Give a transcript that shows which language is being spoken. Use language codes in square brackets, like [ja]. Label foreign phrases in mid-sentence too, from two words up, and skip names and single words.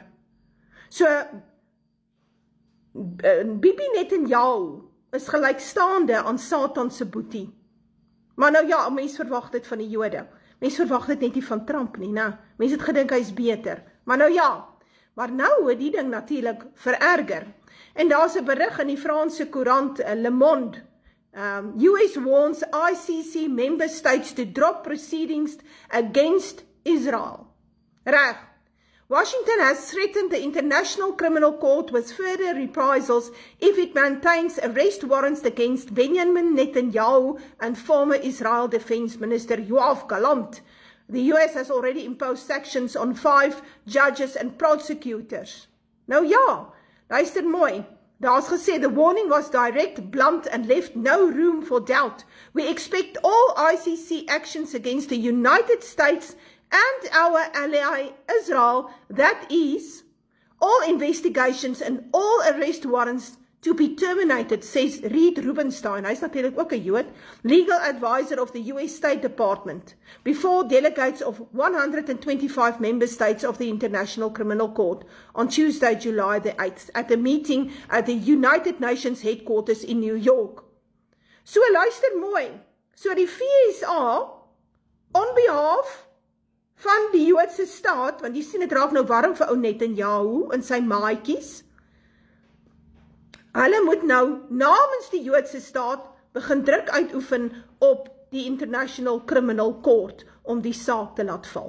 [af] So, Bibi Netanyahu is gelykstaande aan Satan se boetie. Maar nou ja, mens verwag dit van die Jode. Mens verwag dit net nie van Trump nie, né? Mens het gedink hy is beter. Maar nou ja, maar nou het die ding natuurlik vererger. En daar's 'n berig in die Franse koerant Le Monde. [en] US warns ICC member states to drop proceedings against Israel. [af] Reg. [en] Washington has threatened the International Criminal Court with further reprisals if it maintains arrest warrants against Benjamin Netanyahu and former Israel Defense Minister Yoav Gallant. The US has already imposed sanctions on 5 judges and prosecutors. [af] Nou ja, luister mooi. Daar's gesê, [en] the warning was direct, blunt and left no room for doubt. We expect all ICC actions against the United States and our ally Israel, that is, all investigations and all arrest warrants to be terminated, says Reed Rubenstein. [af] Hy's natuurlik ook 'n Jood, [en] legal advisor of the US State Department, before delegates of 125 member states of the International Criminal Court on Tuesday, July the 8th, at a meeting at the United Nations headquarters in New York. [af] So luister mooi. So die VSA, [en] on behalf [af] van die Joodse staat, want jy sien dit raak nou warm vir ou Netanyahu en sy maatjies, hulle moet nou namens die Joodse staat begin druk uitoefen op die International Criminal Court om die saak te laat val.